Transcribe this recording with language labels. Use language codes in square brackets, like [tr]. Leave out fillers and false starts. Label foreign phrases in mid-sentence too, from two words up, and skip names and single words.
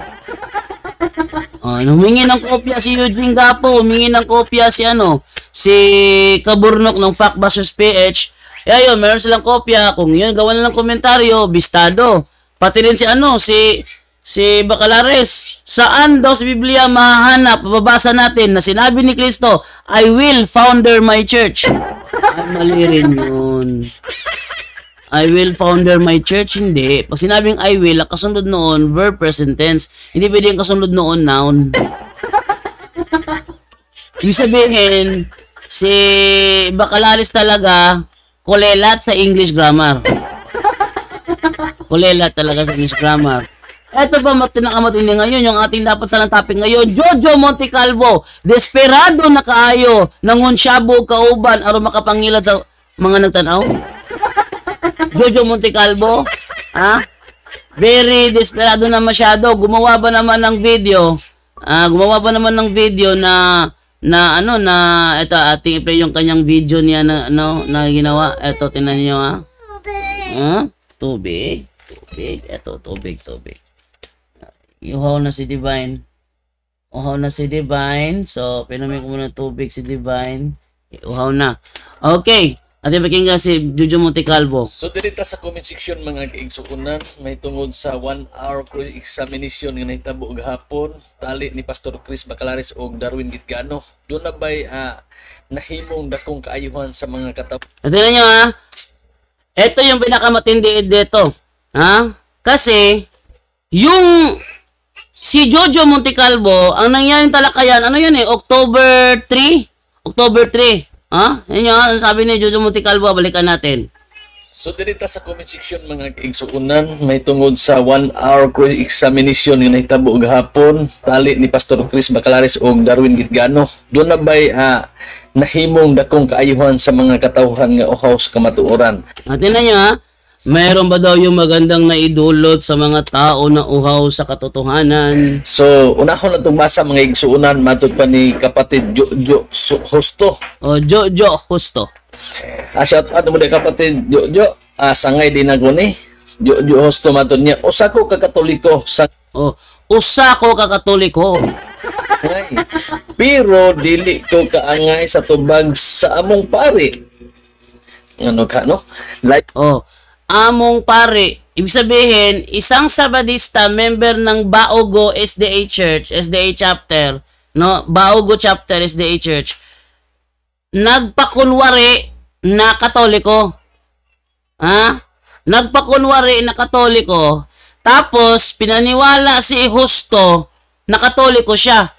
[tl] Oh, humingi ng kopya si Eugene Gapo, humingi ng kopya si si Kaburnok ng Factbusters PH. Eh, ayun, meron silang kopya. Kung yun, gawa na ng komentaryo, bistado. Pati rin si Bacalares. Saan daw sa Biblia mahahanap, mababasa natin na sinabi ni Kristo, [en] I will founder my church. Ay, mali rin yun. I will founder my church, hindi. [tl] Pag sinabing [en] I will, [tl] ang kasunod noon, [en] verb present tense. [tl] Hindi pwede yung kasunod noon, noun. Ibig sabihin, si Bacalares talaga, kulelat sa [en] English grammar. [tl] Kulelat talaga sa [en] English grammar. [tl] Ito pa pinakamatindi ngayon, yung ating dapat salang topic ngayon, [ceb] Jojo Montecalvo, desperado na kaayo, nangunsyabo kauban, aron makapangilad sa mga nagtanaw. [tl] Jojo Montecalvo, ha? Very desperado na masyado. Gumawa ba naman ng video na ito ating i-play yung kanyang video niya na ginawa. Ito tingnan niyo Tubig. Ito tubig. Uhaw na si Divine. So, pinamay ko muna tubig si Divine. Uhaw na. Okay. Ating pakinggan si Jojo Montecalvo. So, [ceb] dirita sa comment section mga kaigsukunan, may tungod sa 1 hour examination nga nahitabo gahapon, tali ni Pastor Chris Bacalares o Darwin Gitgano. Doon na ba'y nahimong dakong kaayuhan sa mga katap... [tl] Tingnan nyo ito yung pinakamatindi dito. Kasi, yung si Jojo Montecalvo, ang nangyaring talakayan, October 3. Yan yung sabi ni Jojo Montecalvo, balikan natin. So, [ceb] dirita sa comment section mga kaigsukunan, may tungod sa 1 hour examination nga nahitabo gahapon, tali ni Pastor Chris Bacalares o Darwin Gitgano. Doon na ba'y nahimong dakong kaayuhan sa mga katawhan nga uhaw sa kamatuoran. [tl] Tingnan nyo mayroon ba daw yung magandang naidulot sa mga tao na uhaw sa katotohanan? [ceb] So, unahon na itong basa mga igsuunan, matod pa ni kapatid Jojo Justo. Jojo Justo. [tl] Shout out mo na kapatid Jojo. Sangay din ako ni Jojo Justo, [ceb] matod niya. Usa ko kakatoliko. Usa ko kakatoliko. Pero dili ko kaangay sa tubag sa among pari. [tl] Ano ka, no? Like, [ceb] among pare. [tl] Ibig sabihin, isang Sabadista, member ng Baogo SDA Church, SDA chapter, Baogo chapter, SDA Church, nagpakunwari na Katoliko. Nagpakunwari na Katoliko, tapos pinaniwala si Justo na Katoliko siya.